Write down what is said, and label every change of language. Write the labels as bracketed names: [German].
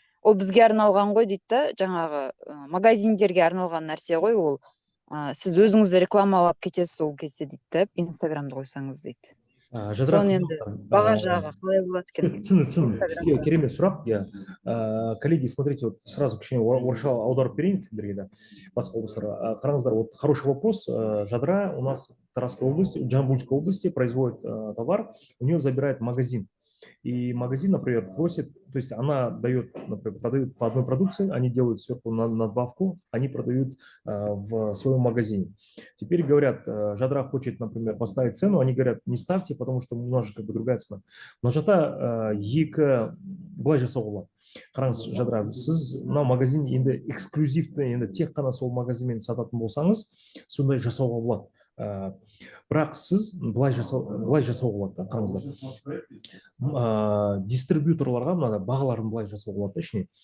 [Kazakh] Ол бізге арналған ғой дейді да, жаңағы магазиндерге арналған нәрсе ғой ол. Сіз өзіңізді рекламалап кетесіз ол кезде дейді, инстаграмды қойсаңыз дейді. Сон енді баға жағы қалай болады екен? Түсін, керемет сұрақ. [Russian] Коллеги, смотрите, вот сразу [Kazakh] кішкене орысша аударып берейін сіздерге да, басқа облыстарға. [Russian] Қараңыздар, вот хороший вопрос. Жадыра у нас в Тарасской области, в Жамбульской области производит товар, у нее забирает магазин. И магазин, например, просит, то есть она дает, например, продают по одной продукции, они делают сверху надбавку, они продают в своем магазине. Теперь говорят, Жадыра хочет, например, поставить цену, они говорят, не ставьте, потому что у нас же как бы другая цена. [Kazakh] Но Жата екі былай жасауға болады. Қараңыз, Жадыра, сіз мына магазин енді эксклюзивті, енді тек қана сол магазинмен сататын болсаңыз, сондай жасауға болады. Бірақ сіз былай жасауға болады да, қараңыздар. Дистрибьюторларға мынада бағаларын былай жасауға болады да, ішіне.